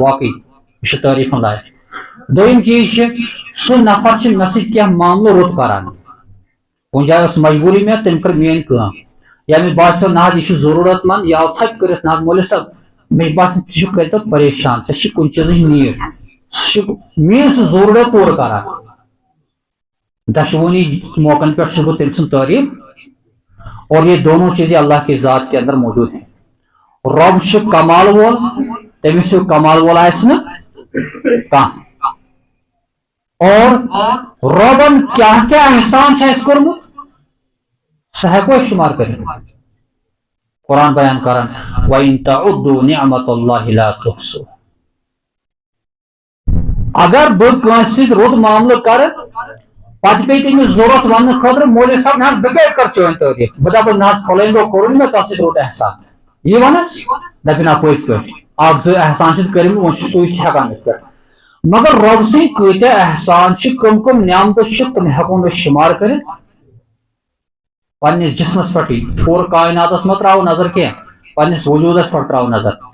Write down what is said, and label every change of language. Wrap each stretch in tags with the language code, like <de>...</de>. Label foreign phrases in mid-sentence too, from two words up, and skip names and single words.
<ks>واقعی یہِ چھُ تعریفن لایق دوٚیِم چیٖز چھِ سُہ نفر چھُ مےٚ سۭتۍ کینٛہہ معاملہٕ رُت کران کُنہِ جایہِ ٲس مجبوٗری مےٚ تٔمۍ کٔر میٲنۍ کٲم یا مےٚ باسیو نہ حظ یہِ چھُ ضروٗرت منٛد یہِ آو ژھۄپہِ کٔرِتھ نہ حظ مولوی صٲب مےٚ چھُ باسان ژٕ چھُکھ کٔرِتھ پریشان ژےٚ چھُ کُنہِ چیٖزٕچ نیٖڈ سُہ چھُ میٲنۍ سُہ ضروٗرت پوٗرٕ کران دشوٕنی موقعن پٮ۪ٹھ چھُس بہٕ تٔمۍ سُنٛد تعریف</ks> <ur>اور یہ دونوں چیزیں اللہ کی ذات کے اندر موجود ہیں</ur> <ks>رب چھُ کمال وول تٔمِس ہیوٗ کمال وول آسہِ نہٕ کانٛہہ اور ربن کیٛاہ کیٛاہ احسان چھُ اَسہِ کوٚرمُت سُہ ہٮ۪کو أسۍ شُمار کٔرِتھ قرآن بیان کران</ks> <ar>وَإِن تَعُدُّوا نِعْمَتَ اللَّهِ لَا تُحْصُوهَا</ar> <ks>اگر بہٕ کٲنٛسہِ سۭتۍ رُت معاملہٕ کرٕ پتہٕ پیٚیہِ تٔمِس ضروٗرت وننہٕ خٲطرٕ مولوی صٲب نہ حظ بہٕ کیٛازِ کرٕ چٲنۍ تعریف بہٕ دپہٕ نہ حظ فلٲنۍ دۄہ کوٚرُن مےٚ ژےٚ سۭتۍ رُت احسان یی ونس دپہِ نہ پٔزۍ پٲٹھۍ اکھ زٕ احسان چھِ کٔرمٕتۍ وۄنۍ چھُ سُے تہِ ہٮ۪کان یِتھ پٲٹھۍ مگر رۄب سٕنٛدۍ کۭتیاہ احسان چھِ کٕم کٕم نعمتہٕ چھِ تِم ہٮ۪کو نہٕ أسۍ شُمار کٔرِتھ پننِس جسمس پٮ۪ٹھٕے پوٗرٕ کائناتس منٛز تراوو نظر کینٛہہ پننِس وجوٗدس پٮ۪ٹھ تراوو نظر</ks>